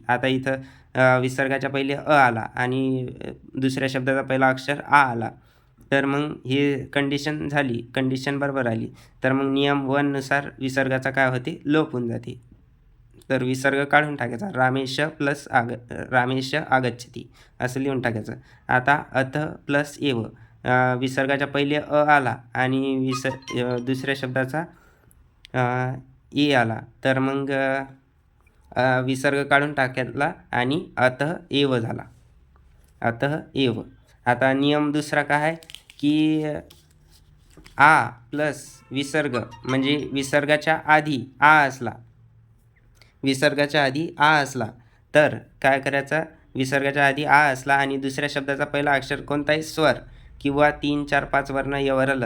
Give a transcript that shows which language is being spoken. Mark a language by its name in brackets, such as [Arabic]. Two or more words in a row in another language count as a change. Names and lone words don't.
[Marathi] आता इथं विसर्गाच्या पहिले अ आला आणि दुसऱ्या शब्दाचा पहिला अक्षर आ आला. तर मग हे कंडिशन झाली, कंडिशन बरोबर आली. तर मग नियम 1 नुसार विसर्गाचा काय होते, लोप होऊन जाते. तर विसर्ग काढून टाकायचा. [Sanskrit] रामेश आगच्छति [Marathi] असं लिहून टाकायचं. आता अथ प्लस एव, विसर्गाच्या पहिले अ आला आणि दुसऱ्या शब्दाचा ए आला. तर मग विसर्ग काढून टाकायला आणि [Sanskrit] अतः एव [Marathi] झाला, [Sanskrit] अतः एव. [Marathi] आता नियम दुसरा काय आहे की आ प्लस विसर्ग म्हणजे विसर्गाच्या आधी आ असला, विसर्गाच्या आधी आ असला तर काय करायचं, विसर्गाच्या आधी आ असला आणि दुसऱ्या शब्दाचा पहिला अक्षर कोणताही स्वर किंवा 3, 4, 5 वर्ण यावर आलं.